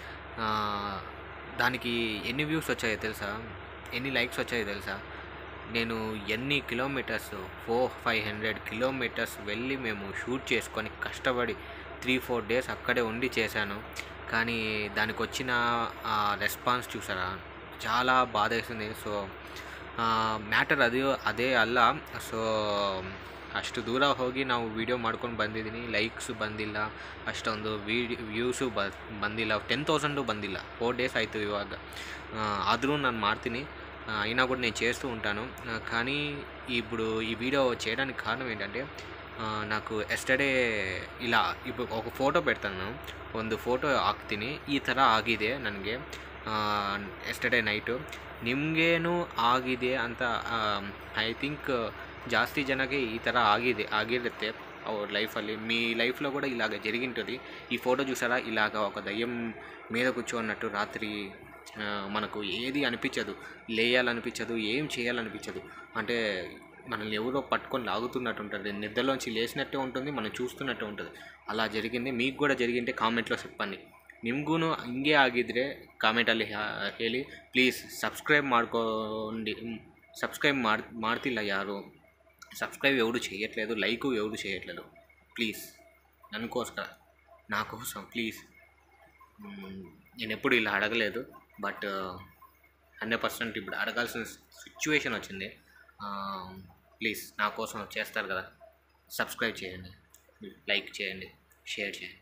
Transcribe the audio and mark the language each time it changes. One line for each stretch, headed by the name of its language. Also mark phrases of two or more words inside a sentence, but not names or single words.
Telugu: దానికి ఎన్ని వ్యూస్ వచ్చాయో తెలుసా, ఎన్ని లైక్స్ వచ్చాయో తెలుసా? నేను ఎన్ని కిలోమీటర్స్ 400-500 కిలోమీటర్స్ వెళ్ళి మేము షూట్ చేసుకొని కష్టపడి 3-4 డేస్ అక్కడే ఉండి చేశాను. కానీ దానికి వచ్చిన రెస్పాన్స్ చూసారా, చాలా ಬಾಧ వేసింది.
Kannada: ಸೊ ಮ್ಯಾಟರ್ ಅದೇ ಅಲ್ಲ. ಸೊ ಅಷ್ಟು ದೂರ ಹೋಗಿ ನಾವು ವೀಡಿಯೋ ಮಾಡ್ಕೊಂಡು ಬಂದಿದ್ದೀನಿ, ಲೈಕ್ಸ್ ಬಂದಿಲ್ಲ, ಅಷ್ಟೊಂದು ವ್ಯೂಸು ಬಂದಿಲ್ಲ, 10,000 ಬಂದಿಲ್ಲ. 4 ಡೇಸ್ ಆಯಿತು ಇವಾಗ. ಆದರೂ ನಾನು ಮಾಡ್ತೀನಿ,
Telugu: అయినా కూడా నేను చేస్తూ ఉంటాను. కానీ ఇప్పుడు ఈ వీడియో చేయడానికి కారణం ఏంటంటే, నాకు
Kannada: ಎಸ್ಟರ್ಡೇ ಇಲ್ಲ
Telugu: ఇప్పుడు ఒక ಫೋಟೋ పెడతాను,
Kannada: ಒಂದು ಫೋಟೋ ಹಾಕ್ತೀನಿ. ಈ ಥರ ಆಗಿದೆ ನನಗೆ
English: yesterday night.
Kannada: ನಿಮಗೇನು ಆಗಿದೆ ಅಂತ
English: I think
Kannada: ಜಾಸ್ತಿ ಜನಕ್ಕೆ ಈ ಥರ ಆಗಿರುತ್ತೆ ಅವ್ರ లైఫ్లో.
Telugu: మీ లైఫ్లో కూడా ఇలాగ జరిగింటుంది. ఈ ఫోటో చూసారా, ఇలాగ ఒక దయ్యం మీద కూర్చోన్నట్టు రాత్రి మనకు ఏది అనిపించదు, లేయాలనిపించదు, ఏం చేయాలనిపించదు. అంటే మనల్ని ఎవరో పట్టుకొని లాగుతున్నట్టు ఉంటుంది, నిద్రలోంచి లేచినట్టే ఉంటుంది, మనం చూస్తున్నట్టే ఉంటుంది. అలా జరిగింది. మీకు కూడా జరిగింటే కామెంట్లో చెప్పండి.
Kannada: ನಿಮಗೂ ಹಿಂಗೆ ಆಗಿದ್ದರೆ ಕಾಮೆಂಟಲ್ಲಿ ಹೇಳಿ ಪ್ಲೀಸ್. ಸಬ್ಸ್ಕ್ರೈಬ್ ಮಾಡ್ಕೊಂಡು ಸಬ್ಸ್ಕ್ರೈಬ್ ಮಾಡ್ತಿಲ್ಲ ಯಾರು,
Telugu: సబ్స్క్రైబ్ ఎవరు చేయట్లేదు, లైక్ ఎవరు చేయట్లేదు. ప్లీజ్ నన్నుకోసం, నా కోసం ప్లీజ్. నేను ఎప్పుడు ఇలా అడగలేదు, బట్ 100% ఇప్పుడు అడగాల్సిన సిచ్యువేషన్ వచ్చింది. ప్లీజ్ నా కోసం చేస్తారు కదా, సబ్స్క్రైబ్ చేయండి, లైక్ చేయండి, షేర్ చేయండి.